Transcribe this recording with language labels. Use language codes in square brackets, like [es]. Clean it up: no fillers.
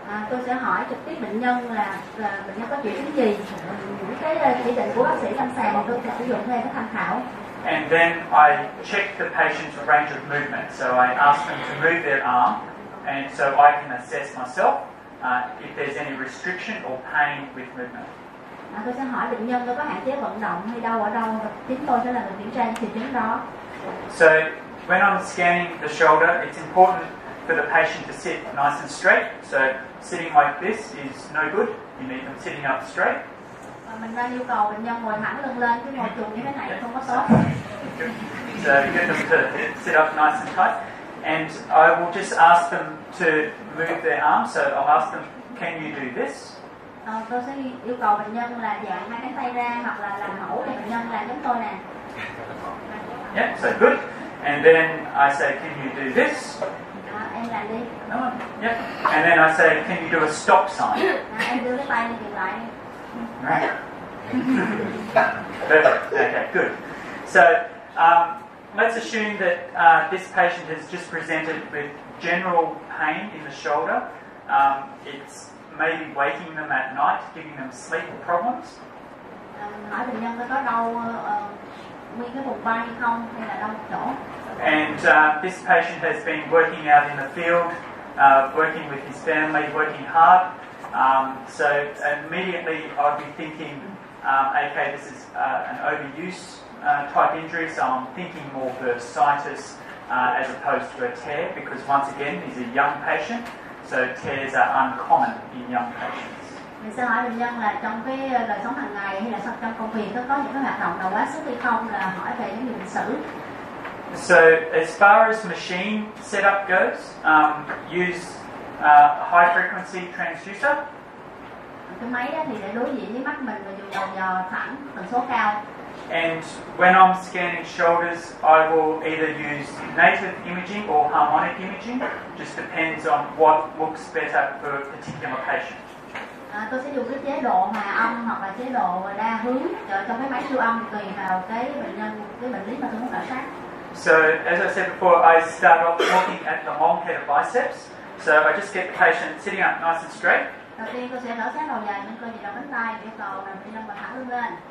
[vi] Tôi sẽ hỏi trực tiếp bệnh nhân là bệnh nhân có triệu chứng gì, những cái chỉ định của bác sĩ lâm sàng tôi sẽ sử dụng thêm cái tham khảo. [en] And then I check the patient's range of movement. So I ask them to move their arm, and so I can assess myself if there's any restriction or pain with movement. [vi] Tôi sẽ hỏi bệnh nhân có hạn chế vận động hay đau ở đâu, và chính tôi sẽ là người kiểm tra triệu chứng đó. [en] So when I'm scanning the shoulder, it's important for the patient to sit nice and straight. So sitting like this is no good. You need them sitting up straight. [vi] Mình đang yêu cầu bệnh nhân ngồi thẳng lưng lên, chứ ngồi chuồng như thế này không có tốt. [en] So get them to sit up nice and tight. And I will just ask them to move their arms. So I'll ask them, can you do this? [vi] Tôi sẽ yêu cầu bệnh nhân là dạng hai cánh tay ra hoặc là làm mẫu để bệnh nhân làm giống tôi nè. [en] Yeah, so good. And then I say, can you do this? [vi] Em làm đi. [en] Yeah. And then I say, can you do a stop sign? [vi] Em đưa cái tay lên dừng lại. [en] Right. Perfect. Okay, good. So let's assume that this patient has just presented with general pain in the shoulder. It's maybe waking them at night, giving them sleep problems. [vi] Hỏi bệnh nhân có đau nguyên cái vùng vai không hay là đau một chỗ. [en] And this patient has been working out in the field, working with his family, working hard. So immediately I'd be thinking, okay, this is an overuse type injury, so I'm thinking more bursitis as opposed to a tear, because once again, he's a young patient, so tears are uncommon in young patients. [vi] Mình sẽ hỏi bệnh nhân là trong cái đời sống hàng ngày hay là trong công việc có những cái hoạt động nào quá sức hay không, là hỏi về những bệnh sử. [en] So as far as machine setup goes, use high frequency transducer. [vi] Cái máy đó thì để đối diện với mắt mình và dùng đầu dò thẳng tần số cao. [en] And when I'm scanning shoulders, I will either use native imaging or harmonic imaging. Just depends on what looks better for a particular patient. [vi] Tôi sẽ dùng cái chế độ hòa âm hoặc là chế độ đa hướng trong cái máy siêu âm tùy vào cái bệnh nhân, cái bệnh lý mà tôi muốn khảo sát. [en] So as I said before, I start off looking at the long head of biceps. So I just get the patient sitting up nice and straight. [vi] Đầu tiên tôi sẽ khảo sát đầu dài những cơ gì đầu cánh tay, yêu cầu là bệnh nhân thẳng lưng lên.